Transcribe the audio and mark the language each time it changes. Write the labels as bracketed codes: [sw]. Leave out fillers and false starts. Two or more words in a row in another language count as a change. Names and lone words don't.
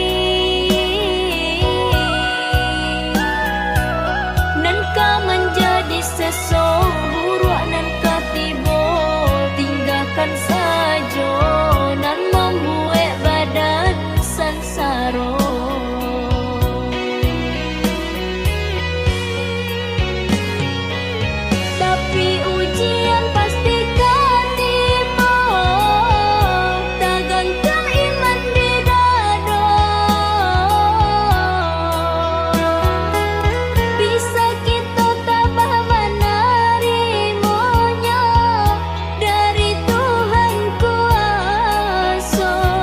[min] Nan kau menjadi seseorang nan katibo, tinggalkan saja nan membuat badan sansaro. [id] Tapi ujian pasti kan tiba, tergantung iman di dada. Bisa kita tabah menerimanya dari Tuhan kuasa.